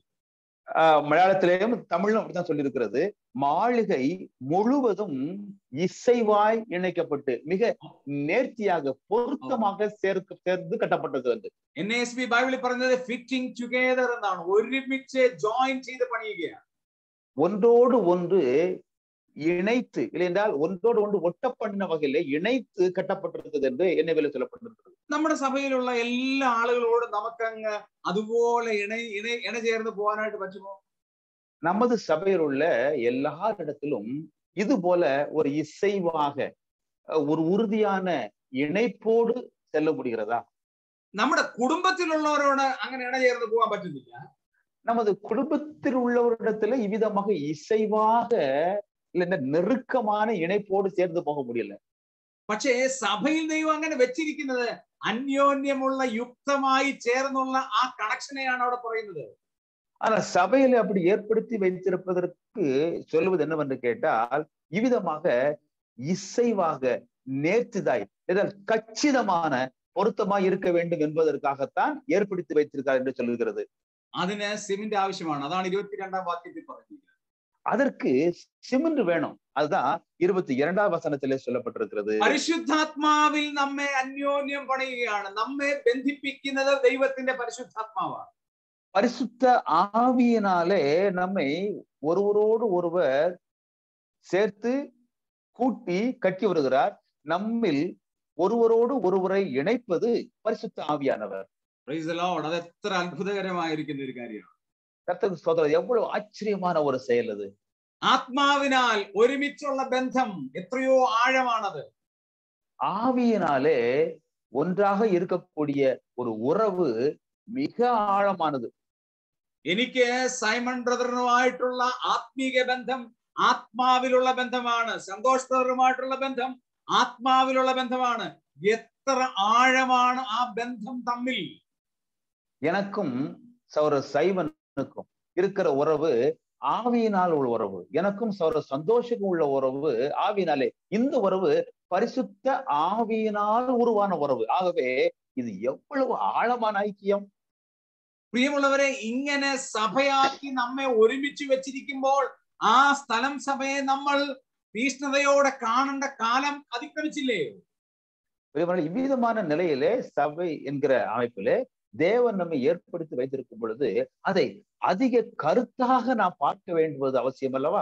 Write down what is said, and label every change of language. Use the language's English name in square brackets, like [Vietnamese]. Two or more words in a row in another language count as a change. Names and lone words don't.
[Tamil] மலையாளத்திலேயும் தமிழும் அப்படித்தான் சொல்லி இருக்கிறது. மாளிகை முழுவதும் இசைவாய் இணைக்கப்பட்டு மிக நேர்த்தியாக பொருத்தமாக சேர்ந்து கட்டப்பட்டது. [Malayalam] NASB ബൈബിളിൽ പറയുന്നത് [English] fitting together [Malayalam] എന്നാണ്. ഒരുമിച്ച് ജോയിൻ ചെയ്ത് പണിയുകയാണ്. [Tamil] ஒன்றோடு ஒன்று இணைத்து, இல்லை என்றால் ஒன்றோடு ஒன்று ஒட்டப்பட்ட வகையிலே இணைத்து கட்டப்பட்டிருக்கிறது என்று NAVல சொல்லப்பட்டிருக்கிறது. [Malayalam] നമ്മുടെ സഭയിലുള്ള എല്ലാ ആളുകളോടും നമുക്കങ്ങ് അതുപോലെ ഇണചേർന്ന് പോകാനായിട്ട് പറ്റുമോ? [Tamil] நமது சபையில் உள்ள எல்லாரிடத்திலும் இது போல ஒரு இசைவாக ஒரு உறுதியான இணைப்போடு செல்ல முடிகிறதா? [Malayalam] നമ്മുടെ കുടുംബത്തിലുള്ളവരോട് അങ്ങനെ ഇണചേർന്ന് പോകാൻ പറ്റുന്നില്ല. [Tamil] நமது குடும்பத்தில் உள்ளவரிடத்துல இவ்விதமாக இசைவாக இல்ல நெருக்கமான இணைப்போடு சேர்ந்து போக முடியல. [Malayalam] പക്ഷേ സഭയിൽ ദൈവം അങ്ങനെ വെച്ചിരിക്കുന്നത് അന്യോന്യമുള്ള യുക്തമായി ചേർന്നുള്ള ആ കണക്ഷനെയാണ് അവിടെ പറയുന്നത്. [Tamil] ஆனா சபையில அப்படி ஏற்படுத்தி வைத்திருப்பதற்கு சொல்லுவது என்னவென்று கேட்டால், இவ்விதமாக இசைவாக நேர்த்திதாய் கச்சிதமான பொருத்தமாய் இருக்க வேண்டும் என்பதற்காகத்தான் ஏற்படுத்தி வைத்திருக்கார் என்று சொல்லுகிறது. [Malayalam] അതിന് സിമന്റ് ആവശ്യമാണ്. അതാണ് 22-ാം വാക്യത്തിൽ പറഞ്ഞിരിക്കുന്നത്. [Tamil] அதற்கு சிமெண்ட் வேணும். அதுதான் 22-ാം வசனத்திலே சொல்லப்பட்டிருக்கிறது. [Malayalam] പരിശുദ്ധാത്മാവിൽ നമ്മെ അന്യോന്യം പണിയുകയാണ്. നമ്മെ ബന്ധിപ്പിക്കുന്നത് ദൈവത്തിന്റെ പരിശുദ്ധാത്മാവാണ്. [Tamil] பரிசுத்த ஆவியினாலே நம்மை ஒருவரோடு ஒருவர் சேர்த்து கூட்டி கட்டி வருகிறார். நம்மில் ஒருவரோடு ஒருவரை இணைப்பது பரிசுத்த ஆவியானவர். [English] Praise the Lord. [Malayalam] അത് എത്ര അത്ഭുതകരമായിരിക്കുന്ന ഒരു കാര്യമാണ്. [Tamil] கர்த்தருக்கு ஸ்தோத்திரம். எவ்வளவு ஆச்சரியமான ஒரு செயல் அது. [Malayalam] ആത്മാവിനാൽ ഒരുമിച്ചുള്ള ബന്ധം എത്രയോ ആഴമാണത്. [Tamil] ஆவியினாலே ஒன்றாக இருக்கக்கூடிய ஒரு உறவு மிக ஆழமானது. [Malayalam] എനിക്ക് സൈമൺ ബ്രദറുമായിട്ടുള്ള ആത്മീക ബന്ധം ആത്മാവിലുള്ള ബന്ധമാണ്. സന്തോഷ് ബ്രദറുമായിട്ടുള്ള ബന്ധം ആത്മാവിലുള്ള ബന്ധമാണ്. എത്ര ആഴമാണ് ആ ബന്ധം തമ്മിൽ. [Tamil] எனக்கும் சௌர சைமனுக்கும் இருக்கிற உறவு ஆவியினால் உள்ள உறவு, எனக்கும் சௌர சந்தோஷக்கும் உள்ள உறவு ஆவியினாலே. இந்த உறவு பரிசுத்த ஆவியினால் உருவான உறவு. ஆகவே இது எவ்வளவு ஆழமான ஐக்கியம். [Malayalam] പ്രിയമുള്ളവരെ, ഇങ്ങനെ സഭയാക്കി നമ്മെ ഒരുമിച്ച് വെച്ചിരിക്കുമ്പോൾ ആ സ്ഥലം സഭയെ നമ്മൾ തീഷ്ണതയോടെ കാണേണ്ട കാലം അതിക്രമിച്ചില്ലേ? [Tamil] இவ்விதமான நிலையிலே சபை என்கிற அமைப்பிலே தேவன் நம்மை ஏற்படுத்தி வைத்திருக்கும் பொழுது அதை அதிக கருத்தாக நாம் பார்க்க வேண்டுவது அவசியம் அல்லவா?